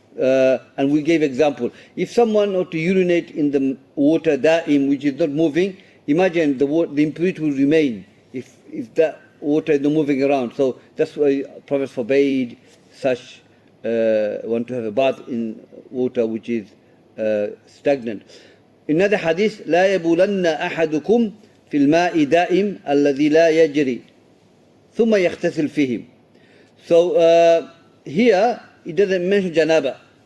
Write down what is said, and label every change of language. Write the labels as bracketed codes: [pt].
[en] And we gave example. If someone were to urinate in the water da'im, which is not moving, imagine the impurity will remain if that water is not moving around. So that's why Prophet forbade such one to have a bath in water which is stagnant. In another hadith, [ar] لا يبولن أحدكم في الماء دائم الذي لا يجري ثم يغتسل فيه. [en] So here it doesn't mention janaba.